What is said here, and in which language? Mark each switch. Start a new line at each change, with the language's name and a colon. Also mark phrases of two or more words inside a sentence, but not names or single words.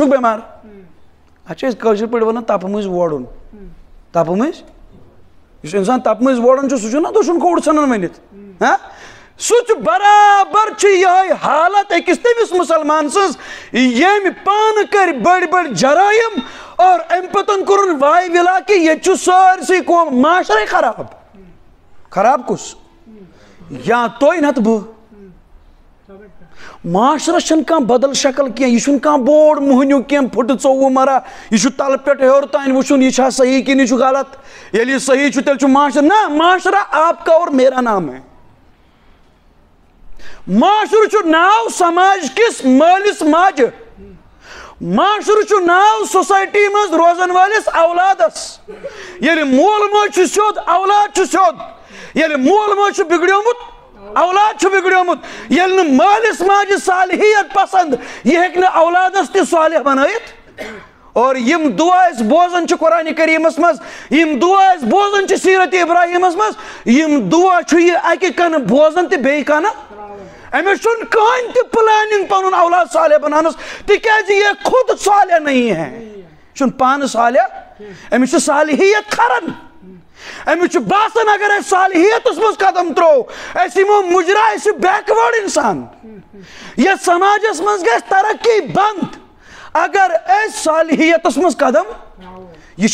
Kashmiri: چھُکھ بٮ۪مار اتھ چھِ أسۍ کٲشِر پٲٹھۍ ونان تپہٕ مٔنٛزۍ وورُن تپہٕ مٔنٛزۍ یُس اِنسان تپہٕ مٔنٛزۍ ووران چھُ سُہ چھُنہ دٔچھُن کھوٚوُر ژھٕنان ؤنِتھ سُہ چھُ برابر چھِ یِہوٚے حالت أکِس تٔمِس مُسلمان سٕنٛز ییٚمۍ پانہٕ کٔرۍ بٔڑۍ بٔڑۍ جرٲیِم اور اَمہِ پتہٕ کوٚرُن واے وِلا کہِ ییٚتہِ چھُ سٲرسٕے قوم معاشرے خراب خراب کُس یا تُہۍ نتہٕ بہٕ معاشرس چھنہٕ کانٛہہ بدل شکل کینٛہہ یہِ چھُنہٕ کانٛہہ بوڑ موہنیوٗ کینٛہہ پھٕٹہٕ 24 مرا یہِ چھُ تلہٕ پٮ۪ٹھ ہیوٚر تانۍ وٕچھُن یہِ چھا صحیح کِنہٕ یہِ چھُ غلط ییٚلہِ یہِ صحیح چھُ تیٚلہِ چھُ معاشرٕ نہ
Urdu: معاشرہ آپ کا اور میرا نام ہے
Kashmiri: معاشرٕ چھُ ناو سماج کِس مٲلِس ماجہِ معاشرٕ چھُ ناو سوسایٹی منٛز روزن وٲلِس اولادس ییٚلہِ مول موج چھُ سیوٚد اولاد چھُ سیوٚد ییٚلہِ مول موج چھُ بِگڑیومُت اولاد چھُ بِگڑیومُت ییٚلہِ نہٕ مٲلِس ماجہِ صالحیت پسنٛد یہِ ہیٚکہِ نہٕ اولادس تہِ صالح بنٲیِتھ اور یِم دُعا أسۍ بوزان چھِ قرآنِ کریٖمس منٛز یِم دُعا أسۍ بوزان چھِ سیٖرت ابراہیٖمس منٛز یِم دُعا چھُ یہِ اکہِ کَنہٕ بوزان تہٕ بیٚیہِ کَنہٕ أمِس چھُنہٕ کٕہٕنۍ تہِ پلانِنگ پنُن اولاد صالح بناونس تِکیازِ
Urdu: یہ خود صالح نہیں ہے
Kashmiri: یہِ چھُنہٕ پانہٕ صالح أمِس چھِ صالحیت کھران أمِس چھُ باسان اگر أسۍ صالحیتس منٛز قدم ترٛوو أسۍ یِمو مُجرا أسۍ چھِ بیکوٲڈ اِنسان یتھ سماجس منٛز گژھِ ترقی بنٛد اگر أسۍ صالحیتس منٛز قدم یہِ